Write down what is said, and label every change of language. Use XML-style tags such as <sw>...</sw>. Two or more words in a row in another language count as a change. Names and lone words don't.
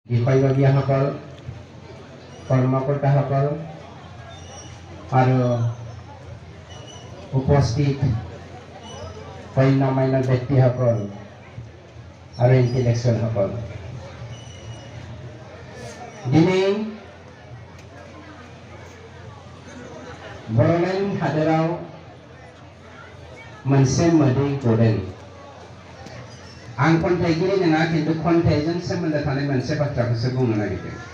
<as>বিষয়ববীয়াসকল, কৰ্মকৰ্তাসকল আৰু উপস্থিত গণ্যমান্য ব্যক্তিসকল আৰু ইণ্টেলেকচুৱেলসকল,</as> <brx>दिनै बड'लेण्ड हादोराव मोनसे मोदै गदों। आं खन्थाइगिरि नङा, खिन्थु खन्थाइजों सोमोन्दो थानाय मोनसे बाथ्राखौसो बुंनो नागिरदों।</brx>